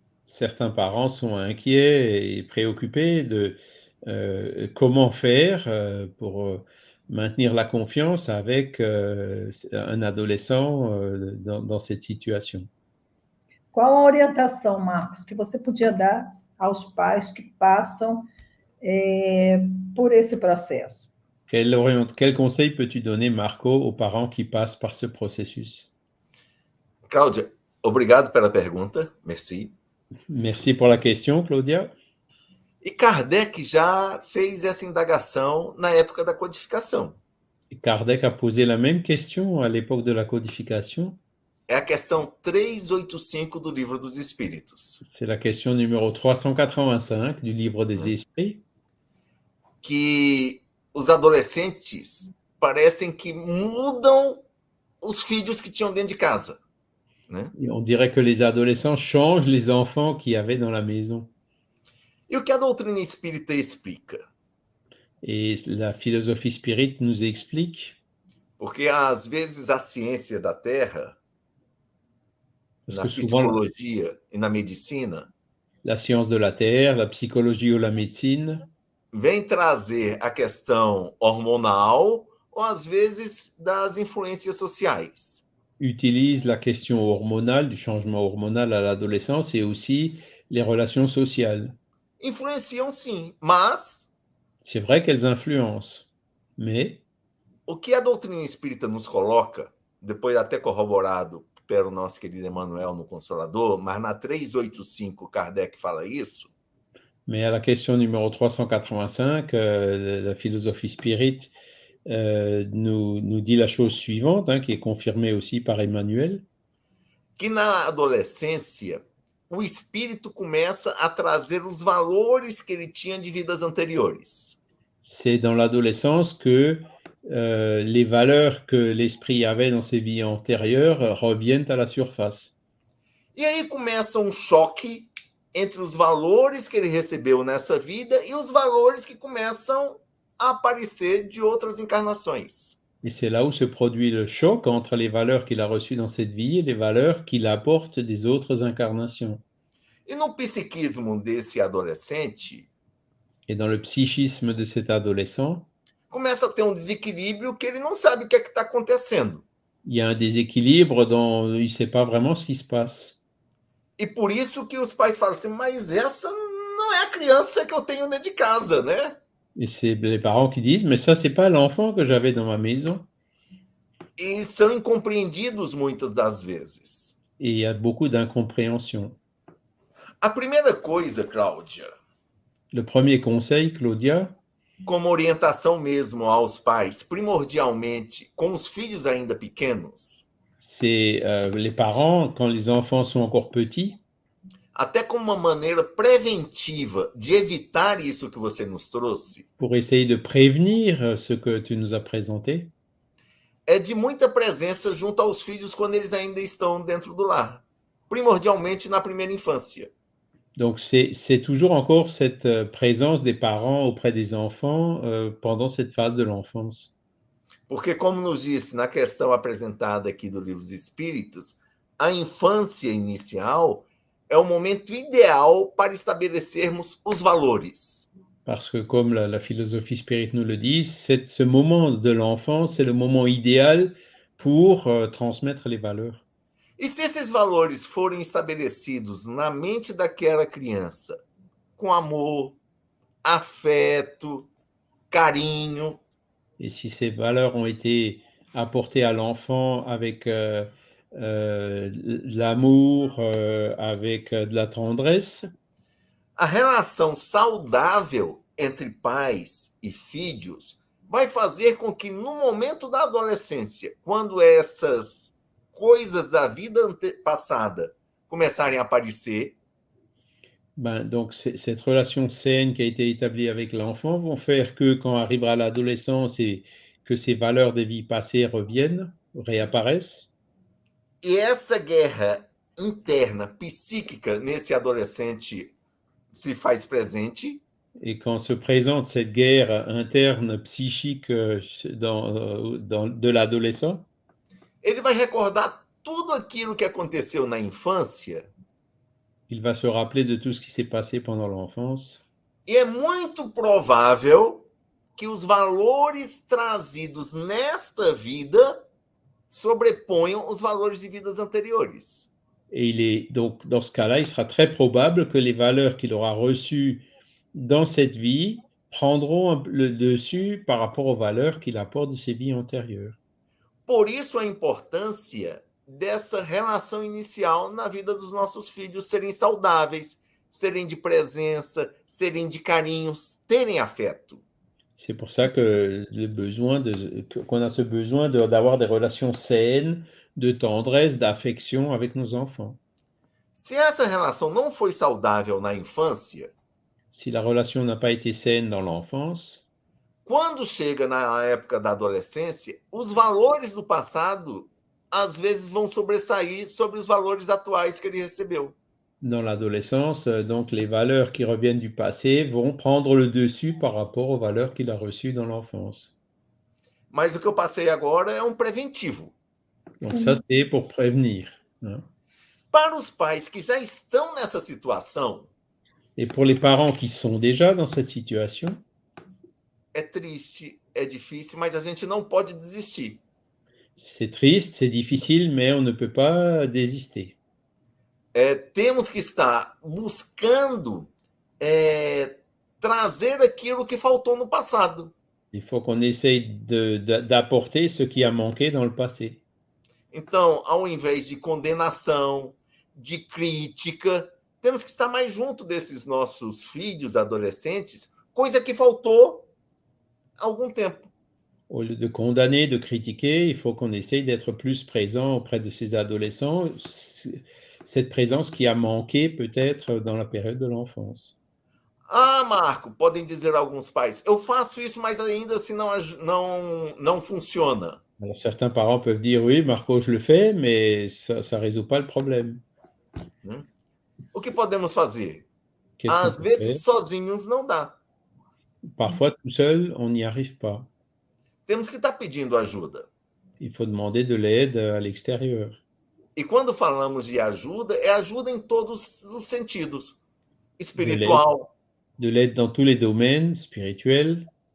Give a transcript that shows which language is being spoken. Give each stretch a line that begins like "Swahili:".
French: Certains parents sont inquiets et préoccupés de comment faire pour maintenir la confiance avec un adolescent dans cette situation.
Portuguese: Qual a orientação, Marcos, que você podia dar aos pais que passam por esse processo?
French: Quel conseil peux-tu donner, Marco, aux parents qui passent par ce processus?
Portuguese: Cláudia, obrigado pela pergunta, merci.
French: Merci pour la question, Claudia.
Portuguese: E Kardec já fez essa indagação na época da codificação.
French: Kardec a posé la même question à l'époque de la codification.
Portuguese: É a questão 385 do Livro dos Espíritos.
French: C'est la question numéro 385 du livre des esprits.
Portuguese: Que os adolescentes parecem que mudam os filhos que tinham dentro de casa, né?
French: Et on dirait que les adolescents changent les enfants qu'il y avait dans la maison.
Portuguese: E o que a doutrina espírita explica?
French: Et la philosophie spirit nous explique,
Portuguese: Porque às vezes a ciência da Terra,
French: parce
Portuguese: na
French: que souvent
Portuguese: psicologia e na medicina,
French: la science de la Terre, la psychologie ou la médecine
Portuguese: vem trazer a questão hormonal ou às vezes das influências sociais.
French: utilise la question hormonale, du changement hormonal à l'adolescence et aussi les relations sociales.
Portuguese: Influenciam sim, mas
French: C'est vrai qu'elles influencent, mais
Portuguese: o que a doutrina espírita nos coloca, depois até corroborado pelo nosso querido Emmanuel no Consolador, mas na 385 Kardec fala isso,
French: à la question numéro 385, la philosophie spirit nous dit la chose suivante, hein, qui est confirmée aussi par Emmanuel,
Portuguese: que na adolescência o espírito começa a trazer os valores que ele tinha de vidas anteriores.
French: c'est dans l'adolescence que les valeurs que l'esprit avait dans ses vies antérieures reviennent à la surface.
Portuguese: E aí começa um choque entre os valores que ele recebeu nessa vida e os valores que começam a aparecer de outras encarnações.
French: Et c'est là où se produit le choc entre les valeurs qu'il a reçues dans cette vie et les valeurs qu'il apporte des autres incarnations.
Portuguese: E no psiquismo desse adolescente,
French: Et dans le psychisme de cet adolescent,
Portuguese: começa a ter um desequilíbrio que ele não sabe o que é que está acontecendo.
French: il y a un déséquilibre dont il ne sait pas vraiment ce qui se passe.
Portuguese: E por isso que os pais falam assim, mas essa não é a criança que eu tenho dentro de casa, né?
French: Et c'est les parents qui disent, mais ça, c'est pas l'enfant que j'avais dans ma maison.
Portuguese: E são incompreendidos muitas das vezes.
French: Et il y a beaucoup d'incompréhension.
Portuguese: A primeira coisa, Cláudia,
French: Le premier conseil, Claudia,
Portuguese: como orientação mesmo aos pais, primordialmente com os filhos ainda pequenos,
French: c'est les parents, quand les enfants sont encore petits,
Portuguese: até como uma maneira preventiva de evitar isso que você nos trouxe,
French: pour essayer de prévenir ce que tu nous as présenté,
Portuguese: é de muita presença junto aos filhos quando eles ainda estão dentro do lar, primordialmente na primeira infância.
French: donc c'est toujours encore cette présence des parents auprès des enfants pendant cette phase de l'enfance.
Portuguese: Porque, como nos disse na questão apresentada aqui do Livro dos Espíritos, a infância inicial é o momento ideal para estabelecermos os valores.
French: Parce que comme la philosophie spirit nous le dit, ce moment de l'enfance, c'est le moment idéal pour transmettre les valeurs.
Portuguese: E se esses valores forem estabelecidos na mente daquela criança, com amor, afeto, carinho,
French: Et si ces valeurs ont été apportées à l'enfant avec l'amour, avec de la tendresse,
Portuguese: a relação saudável entre pais e filhos vai fazer com que, no momento da adolescência, quando essas coisas da vida passada começarem a aparecer,
French: donc cette relation saine qui a été établie avec l'enfant vont faire que quand arrivera l'adolescence et que ces valeurs des vies passées reviennent, réapparaissent,
Portuguese: e essa guerra interna, psíquica, nesse adolescente se faz presente,
French: et quand se présente cette guerre interne psychique de l'adolescent,
Portuguese: ele vai recordar tudo aquilo que aconteceu na infância.
French: Il va se rappeler de tout ce qui s'est passé pendant l'enfance.
Portuguese: E é muito provável que os valores trazidos nesta vida sobreponham os valores de vidas anteriores.
French: Et donc, dans ce cas-là, il sera très probable que les valeurs qu'il aura reçues dans cette vie prendront le dessus par rapport aux valeurs qu'il apporte de ses vies antérieures.
Portuguese: Por isso a importância dessa relação inicial na vida dos nossos filhos serem saudáveis, serem de presença, serem de carinhos, terem afeto.
French: C'est pour ça que qu'on a ce besoin d'avoir des relations saines, de tendresse, d'affection avec nos enfants.
Portuguese: Se essa relação não foi saudável na infância,
French: Si la relation n'a pas été saine dans l'enfance,
Portuguese: quando chega na época da adolescência, os valores do passado às vezes vão sobressair sobre os valores atuais que ele recebeu.
French: dans l'adolescence, donc les valeurs qui reviennent du passé vont prendre le dessus par rapport aux valeurs qu'il a reçues dans l'enfance.
Portuguese: Mas o que eu passei agora é um preventivo.
French: Donc ça, c'est pour prévenir, hein.
Portuguese: Para os pais que já estão nessa situação,
French: Et pour les parents qui sont déjà dans cette situation,
Portuguese: é triste, é difícil, mas a gente não pode desistir.
French: c'est triste, c'est difficile, mais on ne peut pas désister.
Portuguese: Temos que estar buscando trazer aquilo que faltou no passado.
French: Il faut qu'on essaye d'apporter ce qui a manqué dans le passé.
Portuguese: Então, ao invés de condenação, de crítica, temos que estar mais junto desses nossos filhos, adolescentes, coisa que faltou há algum tempo.
French: Au lieu de condamner, de critiquer, il faut qu'on essaye d'être plus présent auprès de ces adolescents, cette présence qui a manqué peut-être dans la période de l'enfance.
Portuguese: Ah, Marco, podem dizer alguns pais, eu faço isso, mas ainda assim não funciona.
French: Alors certains parents peuvent dire, oui, Marco, je le fais, mais ça ne résout pas le problème.
Portuguese: O que podemos fazer?
French: Qu'est-ce
Portuguese: Às
French: qu'on peut faire?
Portuguese: vezes, sozinhos não dá.
French: Parfois, tout seul, on n'y arrive pas.
Portuguese: Temos que estar pedindo ajuda.
French: Il faut demander de l'aide à l'extérieur.
Portuguese: E quando falamos de ajuda, é ajuda em todos os sentidos. Espiritual,
French: De l'aide dans tous les domaines, spirituels,